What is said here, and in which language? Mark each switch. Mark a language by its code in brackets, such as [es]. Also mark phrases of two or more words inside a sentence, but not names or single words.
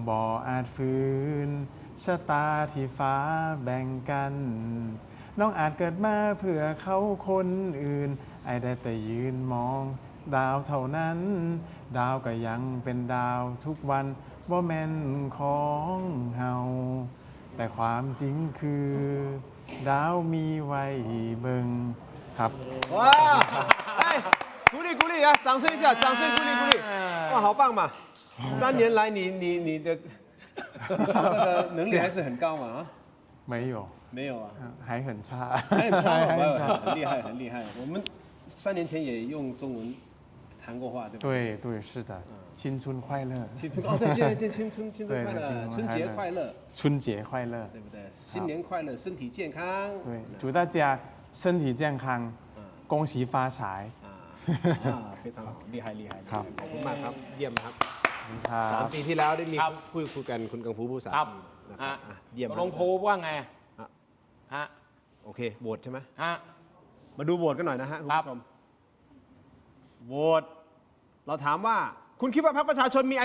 [th] บ่อาจฝืนชะตาที่ฟ้าแบ่งกันน้องอาจเกิดมาเพื่อเขาคนอื่นไอ้ได้แต่ยืนมองดาวเท่านั้นดาวก็ยังเป็นดาวทุกวันบ่แม่นของเฮาแต่ความจริงคือดาวมีไว้เบิ่งครับ [zh] ว้า鼓励啊掌声一下掌声鼓励哇好棒嘛3年来你的能力还是很高嘛没有啊还很差很厉害我们3年前也用中文谈过话对不对对是的新春快乐对青春快乐春节快乐春节快乐对不对新年快乐身体健康对祝大家身体健康恭喜发财非常好厉害 [th] ครับ ขอบคุณมากครับเยี่ยมครับ3 ปีที่แล้วได้มีคุยกันคุณกังฟูผู้ภาษาจีนนะครับ เยี่ยมลงโพว่าไง โอเคโหวตใช่ไหมมาดูโหวตกันหน่อยนะฮะคุณผู้ชมโหวตเราถามว่าคุณคิดว่าพรรคประชาชนมี I.O.